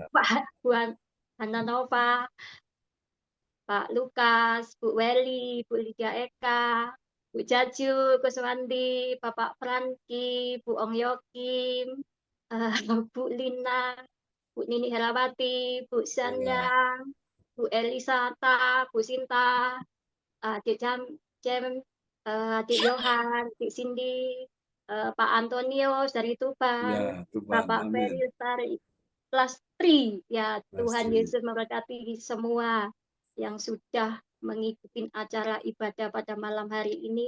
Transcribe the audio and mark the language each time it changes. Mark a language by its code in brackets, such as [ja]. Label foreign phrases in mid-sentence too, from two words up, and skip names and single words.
[id] Bu Hana Nova, Pak Lukas, Bu Weli, Bu Lydia Eka, Bu Jaju, Kuswandi, Bapak Franky, Bu Ong Yokim, Bu Lina, Bu Nini Herawati, Bu Sanyang, Bu Elisata, Bu Sinta, Adik Jem, Adik Yohan, Adik Cindy, Pak Antonius dari Tuban, Ya, Tuban. Bapak Amin. Ferry dari Plastri. Ya, Tuhan Plastri. Yesus memberkati semua yang sudah mengikuti acara ibadah pada malam hari ini.